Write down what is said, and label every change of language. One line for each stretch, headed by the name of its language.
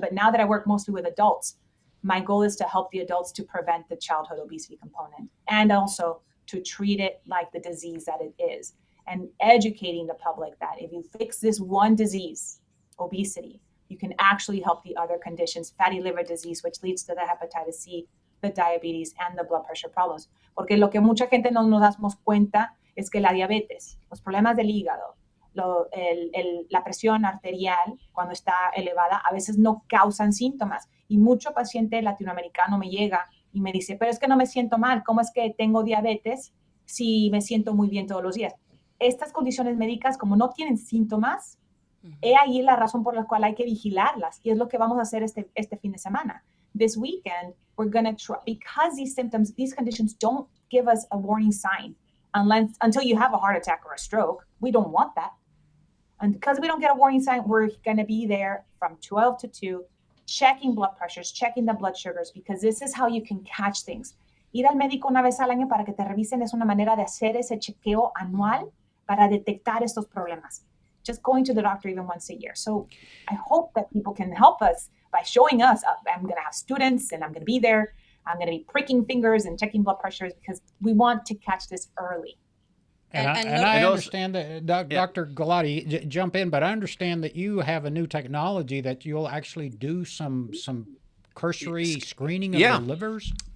English: But now that I work mostly with adults, my goal is to help the adults to prevent the childhood obesity component and also to treat it like the disease that it is, and educating the public that if you fix this one disease, obesity, you can actually help the other conditions, fatty liver disease, which leads to the hepatitis C, the diabetes, and the blood pressure problems.
Spanish: Porque lo que mucha gente no nos damos cuenta es que la diabetes, los problemas del hígado, la presión arterial, cuando está elevada, a veces no causan síntomas. Y mucho paciente latinoamericano me llega y me dice, pero es que no me siento mal, ¿cómo es que tengo diabetes si me siento muy bien todos los días? Estas condiciones médicas, como no tienen síntomas, he ahí la razón por la cual hay que vigilarlas. Y es lo que vamos a hacer este fin de semana.
English: This weekend, we're going to try, because these symptoms, these conditions don't give us a warning sign until you have a heart attack or a stroke. We don't want that. And because we don't get a warning sign, we're going to be there from 12 to 2, checking blood pressures, checking the blood sugars, because this is how you can catch things.
Spanish: Ir al médico una vez al año para que te revisen es una manera de hacer ese chequeo anual para detectar estos problemas.
English: Just going to the doctor even once a year. So I hope that people can help us by showing us. I'm going to have students and I'm going to be there. I'm going to be pricking fingers and checking blood pressures because we want to catch this early. And I understand that, Dr. Galati, jump in, but I understand that you have a new technology that you'll actually do some cursory screening of the livers.